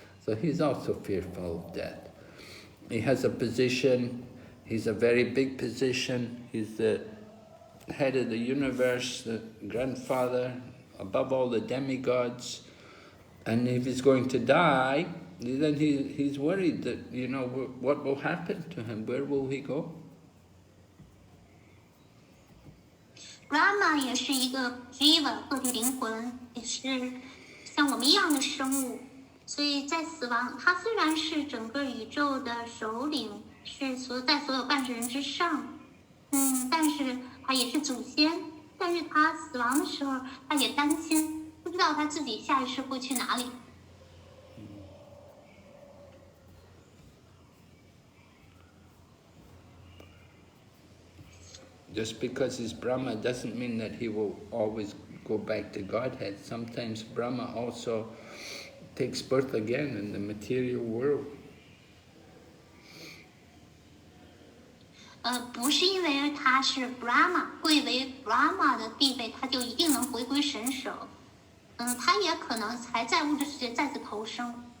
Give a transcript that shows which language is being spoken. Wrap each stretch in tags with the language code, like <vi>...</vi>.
<en>So he's also fearful of death. He has a position, he's a very big position, he's the head of the universe, the grandfather, above all the demigods. And if he's going to die, then he's worried that, what will happen to him? Where will he go?</en> <zh>Brahma 也是一个 jiva 个体灵魂，也是像我们一样的生物，所以在死亡，他虽然是整个宇宙的首领，是在所有办事人之上，但是他也是祖先，但是他死亡的时候，他也担心，不知道他自己下一世会去哪里。</zh> <en>Just because he's Brahma doesn't mean that he will always go back to Godhead. Sometimes Brahma also takes birth again in the material world.</en> <zh>不是因为他是 Brahma 贵为 Brahma 的地位，他就一定能回归神手。他也可能还在物质世界再次投生。</zh>